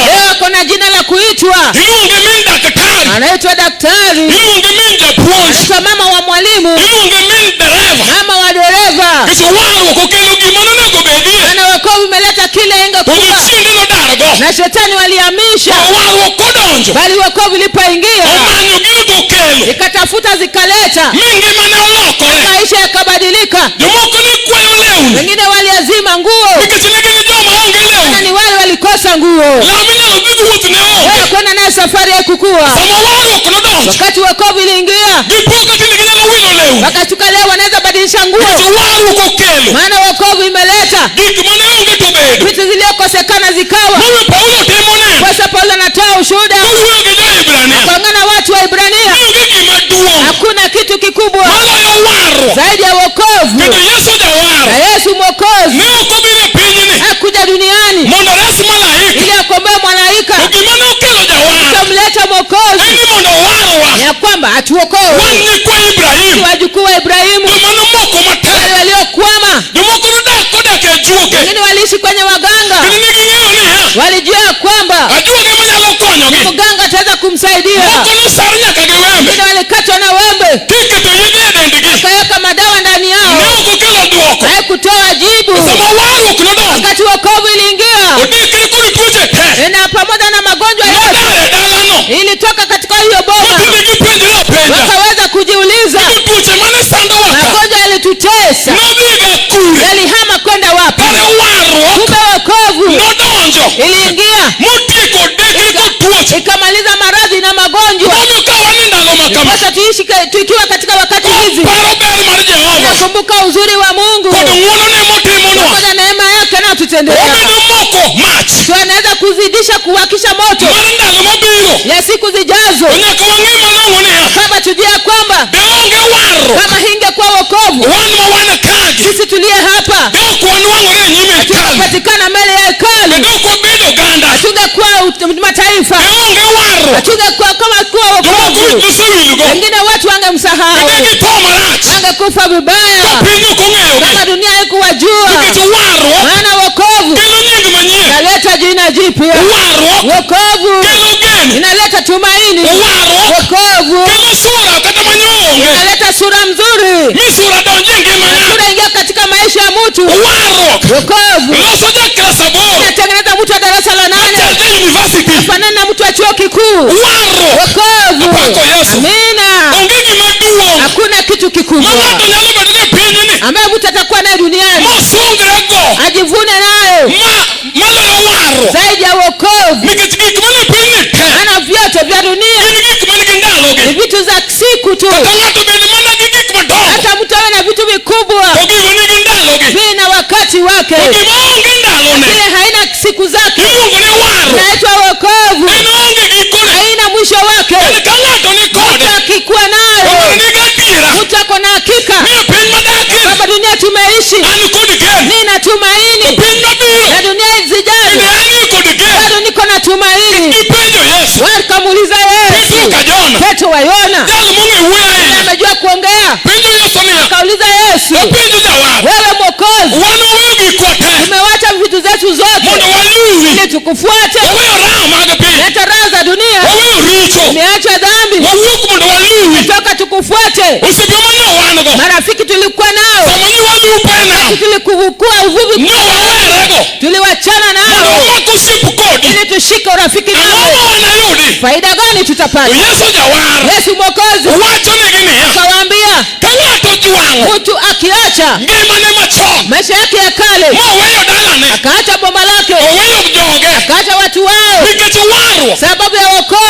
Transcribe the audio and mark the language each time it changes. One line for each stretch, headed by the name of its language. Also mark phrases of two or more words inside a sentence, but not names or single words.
Swahili: leo kuna jina la kuitwa,
Luo (Kenya and Tanzania): Iluonge min daktari.
Swahili: anaitwa daktari,
Luo (Kenya and Tanzania): Iluonge min japuonj.
Swahili: anaitwa mama wa mwalimu,
Luo (Kenya and Tanzania): Iluonge min dereva.
Swahili: mama wa dereva.
Luo (Kenya and Tanzania): Nikech warruok okelo gima nonego bedie.
Swahili: Maana wokovu imeleta kile
Luo (Kenya and Tanzania): To
Swahili: ingekuwa,
Luo (Kenya and Tanzania): jochiende nodargo.
Swahili: na shetani walihamisha.
Luo (Kenya and Tanzania): To warruok kodonjo.
Swahili: Bali wokovu ilipoingia,
Luo (Kenya and Tanzania): Omanyo gigo okelo.
Swahili: ikatafuta zikaleta,
Luo (Kenya and Tanzania): Mi ngimane olokore.
Swahili: maisha yakabadilika.
Luo (Kenya and Tanzania): Jomoko ne kwayo lewni.
Swahili: Wengine waliazima nguo,
Luo (Kenya and Tanzania): Nikech ne gin joma onge
Swahili: maana
Luo (Kenya and Tanzania): lewni.
Swahili: ni wale walikosa nguo.
Luo (Kenya and Tanzania): Law minyalo dhigo wuoth ne onge.
Swahili: Wewe kwenda naye safari ya kukua.
Luo (Kenya and Tanzania): Sama warruok nodonjo.
Swahili: Wakati wokovu iliingia,
Luo (Kenya and Tanzania): Gipoka tinde ginyalo wilo lewni.
Swahili: wakatuka leo wanaweza badilisha nguo.
Luo (Kenya and Tanzania): Nikech warruok okelo.
Swahili: Maana wokovu imeleta
Luo (Kenya and Tanzania): Gik mane onge to bedo.
Swahili: vitu ziliokosekana zikawa.
Luo (Kenya and Tanzania): Momiyo Paulo temo neno.
Swahili: Kwa Paulo anatoa ushuhuda
Luo (Kenya and Tanzania): Kowuoyo gi jo-Ibrania.
Swahili: kuangana watu wa Ibrania.
Luo (Kenya and Tanzania): Onge gima duong'
Swahili: Hakuna kitu kikubwa
Luo (Kenya and Tanzania): maloyo warruok.
Swahili: zaidi ya wokovu.
Luo (Kenya and Tanzania): Kendo Yesu jawar.
Swahili: Na Yesu Mwokozi
Luo (Kenya and Tanzania): Ne ok obiro e pinyni
Swahili: hakuja duniani
Luo (Kenya and Tanzania): mondo ores malaika.
Swahili: ili akomboe malaika.
Luo (Kenya and Tanzania): To gima ne okelo jawar
Swahili: Kamleta
Luo (Kenya and Tanzania): en
Swahili: Mwokozi
Luo (Kenya and Tanzania): ni mondo owarwa.
Swahili: ya kwamba atuokoe
Luo (Kenya and Tanzania): Wan nyikwa Ibrahim.
Swahili: wajukuu wa Ibrahimu,
Luo (Kenya and Tanzania): Joma nomoko
Swahili: wale
Luo (Kenya and Tanzania): matek.
Swahili: waliokwama.
Luo (Kenya and Tanzania): Jomoko kodak e juoke.
Swahili: Wengine waliishi kwenye waganga,
Luo (Kenya and Tanzania): Kendo ne ging'eyo niya.
Swahili: walijua ya kwamba
Luo (Kenya and Tanzania): Ajuoga ema nyalo konyogi.
Swahili: mganga ataweza kumsaidia.
Luo (Kenya and Tanzania): Moko nosar nyaka gi wembe.
Swahili: Wengine walikatwa na wembe,
Luo (Kenya and Tanzania): Tiketo yedhe e dendgi.
Swahili: akaweka madawa ndani
Luo (Kenya and Tanzania): Ne
Swahili: yao,
Luo (Kenya and Tanzania): ok okelo duoko.
Swahili: haikutoa jibu.
Luo (Kenya and Tanzania): Sama warruok nodonjo.
Swahili: Wakati wokovu iliingia,
Luo (Kenya and Tanzania): Odikre kod tuoche te.
Swahili: na pamoja na magonjwa yote
Luo (Kenya and Tanzania): Nodar e dalano.
Swahili: ilitoka katika hiyo boma.
Luo (Kenya and Tanzania): Tinde gipenjore apenja.
Swahili: Wakaweza kujiuliza,
Luo (Kenya and Tanzania): Kendo tuoche mane sandowa ka.
Swahili: magonjwa yalitutesa
Luo (Kenya and Tanzania): Nodhiga kure.
Swahili: yalihama kwenda wapi?
Luo (Kenya and Tanzania): Kare warruok
Swahili: Kumbe wokovu
Luo (Kenya and Tanzania): nodonjo.
Swahili: iliingia
Luo (Kenya and Tanzania): Motieko dekre kod tuoche.
Swahili: ikamaliza maradhi na magonjwa.
Luo (Kenya and Tanzania): Momiyo ka wan e ndalo ma kama.
Swahili: Sasa tuishi tukiwa katika wakati hizi,
Luo (Kenya and Tanzania): Paro ber mar Jehova.
Swahili: nakumbuka uzuri wa Mungu
Luo (Kenya and Tanzania): Kod ng'wonone motimonwa.
Swahili: pamoja na neema yake anayotutendea.
Luo (Kenya and Tanzania): Omedo moko mach.
Swahili: Tunaweza kuzidisha kuwakisha moto
Luo (Kenya and Tanzania): Mar ndalo mabiro.
Swahili: ya siku zijazo,
Luo (Kenya and Tanzania): To nyaka wang'e malong'o niya.
Swahili: kama tujue ya kwamba
Luo (Kenya and Tanzania): De onge warruok.
Swahili: kama hingekuwa wokovu,
Luo (Kenya and Tanzania): Wan ma wan kagi.
Swahili: sisi tuliye hapa
Luo (Kenya and Tanzania): De ok wanwang'ore e nyime hekalu.
Swahili: tungepatikana mbele ya
Luo (Kenya and Tanzania): De
Swahili: hekalu,
Luo (Kenya and Tanzania): ok wabedo oganda.
Swahili: tungekuwa mataifa,
Luo (Kenya and Tanzania): De onge warruok.
Swahili: tungekuwa kama kuwa
Luo (Kenya and Tanzania): Jomoko
Swahili: wokovu,
Luo (Kenya and Tanzania): nosewilgo.
Swahili: wengine watu wangemsahau,
Luo (Kenya and Tanzania): De githo marach.
Swahili: angekufa vibaya,
Luo (Kenya and Tanzania): Piny ok ong'eyogi.
Swahili: kama dunia haikuwajua.
Luo (Kenya and Tanzania): Nikech warruok
Swahili: Maana wokovu
Luo (Kenya and Tanzania): kelo nying manyien.
Swahili: inaleta jina jipya,
Luo (Kenya and Tanzania): Warruok
Swahili: wokovu
Luo (Kenya and Tanzania): kelo geno.
Swahili: inaleta tumaini,
Luo (Kenya and Tanzania): Warruok
Swahili: wokovu
Luo (Kenya and Tanzania): kelo sura kata manyoonge.
Swahili: inaleta sura mzuri,
Luo (Kenya and Tanzania): Mi sura donjo e ngima ng'ato.
Swahili: sura ingia katika maisha ya mtu.
Luo (Kenya and Tanzania): Warruok
Swahili: Wokovu
Luo (Kenya and Tanzania): loso jaklas aboro.
Swahili: inatengeneza mtu wa darasa la
Luo (Kenya and Tanzania): Chal 8 ja university.
Swahili: fanana na mtu wa chuo kikuu.
Luo (Kenya and Tanzania): Warruok
Swahili: Wokovu,
Luo (Kenya and Tanzania): Apako Yesu.
Swahili: amina.
Luo (Kenya and Tanzania): onge gima duong'
Swahili: Hakuna kitu kikubwa
Luo (Kenya and Tanzania): ma ng'ato nyalo bedo ne pinyni
Swahili: ambaye mtu atakuwa naye duniani
Luo (Kenya and Tanzania): mosungre go
Swahili: ajivune nayo
Luo (Kenya and Tanzania): maloyo warruok.
Swahili: zaidi ya wokovu.
Luo (Kenya and Tanzania): Nikech gik mane pinyni te
Swahili: Maana vyote vya dunia
Luo (Kenya and Tanzania): gin gik man gi ndalogi.
Swahili: ni vitu za siku tu.
Luo (Kenya and Tanzania): Ka ng'ato bed mana gi gik madongo
Swahili: Hata mtu awe na vitu vikubwa
Luo (Kenya and Tanzania): to gigo nigi ndalogi.
Swahili: vina wakati wake,
Luo (Kenya and Tanzania): To gima onge ndalone
Swahili: kile haina siku zake
Luo (Kenya and Tanzania): iluongo ni warruok.
Swahili: inaitwa wokovu,
Luo (Kenya and Tanzania): En onge gikone.
Swahili: haina mwisho wake.
Luo (Kenya and Tanzania): En ka ng'ato ni kode
Swahili: Akikuwa
Luo (Kenya and Tanzania): to
Swahili: nayo
Luo (Kenya and Tanzania): nigi adiera
Swahili: mtu ako na hakika
Luo (Kenya and Tanzania): ni e piny madakie
Swahili: kwamba dunia tumeishi,
Luo (Kenya and Tanzania): an kod geno.
Swahili: nina tumaini,
Luo (Kenya and Tanzania): Piny mabiro
Swahili: na dunia
Luo (Kenya and Tanzania): bende
Swahili: zijazo
Luo (Kenya and Tanzania): an kod geno.
Swahili: bado niko na tumaini.
Luo (Kenya and Tanzania): Gipenjo Yesu.
Swahili: Wakamuuliza Petro Yesu,
Luo (Kenya and Tanzania): ka Jona.
Swahili: Petro wa Yona
Luo (Kenya and Tanzania): Jal mong'e wuoyo ahinya.
Swahili: amejua kuongea,
Luo (Kenya and Tanzania): Penjo Yesu niya.
Swahili: akauliza Yesu,
Luo (Kenya and Tanzania): Wapenjo jawar.
Swahili: wewe Mwokozi,
Luo (Kenya and Tanzania): Wan waweyo gikwa te
Swahili: tumewacha vitu zetu zote
Luo (Kenya and Tanzania): mondo waluwi.
Swahili: ili tukufuate.
Luo (Kenya and Tanzania): Waweyo raha mag piny.
Swahili: Hata raha za dunia
Luo (Kenya and Tanzania): Waweyo richo.
Swahili: tumeacha dhambi,
Luo (Kenya and Tanzania): Wawuok mondo waluwi.
Swahili: toka tukufuate.
Luo (Kenya and Tanzania): Osiepe mane wan go.
Swahili: Marafiki tulikuwa nao,
Luo (Kenya and Tanzania): Sama ne walupo e nam.
Swahili: tulikuvukua uvuvi,
Luo (Kenya and Tanzania): Ne wawerego.
Swahili: tuliwachana
Luo (Kenya and Tanzania): Mondo
Swahili: nao
Luo (Kenya and Tanzania): wamak osiep kodi.
Swahili: ili tushike urafiki
Luo (Kenya and Tanzania): Ang'o
Swahili: nawe.
Luo (Kenya and Tanzania): ma wanayudi?
Swahili: Faida gani
Luo (Kenya and Tanzania): To
Swahili: tutapata?
Luo (Kenya and Tanzania): Yesu jawar.
Swahili: Yesu Mwokozi
Luo (Kenya and Tanzania): Owachonegi niya.
Swahili: akawaambia,
Luo (Kenya and Tanzania): Ka ng'ato jwang'o
Swahili: mtu akiacha
Luo (Kenya and Tanzania): ngimane machon
Swahili: maisha yake ya kale,
Luo (Kenya and Tanzania): moweyo dalane,
Swahili: akaacha boma lake,
Luo (Kenya and Tanzania): oweyo joge
Swahili: akaacha watu wao,
Luo (Kenya and Tanzania): nikech warruok
Swahili: sababu ya wokovu